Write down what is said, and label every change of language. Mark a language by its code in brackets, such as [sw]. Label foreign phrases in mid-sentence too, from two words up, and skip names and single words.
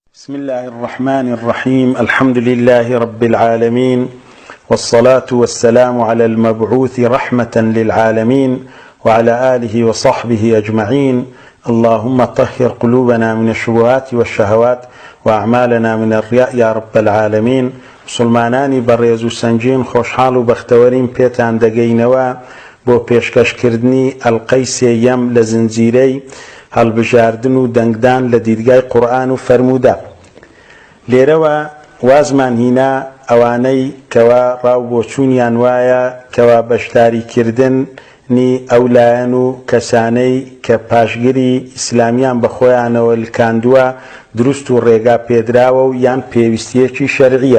[ar] بسم الله الرحمن الرحيم الحمد لله رب العالمين والصلاة والسلام على المبعوث رحمة للعالمين وعلى آله وصحبه أجمعين اللهم طهر قلوبنا من الشبهات والشهوات وأعمالنا من الرياء يا رب العالمين [ckb] مسلمانانی بەڕێز و سەنگین خۆشحاڵ و بەختەوەرین پێتان دەگەینەوە بۆ پێشکەشکردنی ئەڵقەی سێیەم لە زنجیرەی هەڵبژاردن و دەنگدان لە دیرگای قورئان و فەرموودە. لێرەوە وازمان هینا ئەوانەی کەوا ڕاو بۆچوونیان وایە کەوا بەشداریکردنی ئەولایەن و کەسانەی کە پاشگیری ئیسلامیان بە خۆیانەوە لکاندووە دروست و ڕێگا پێدراوە و یان پێویستیەکی شەرعیە.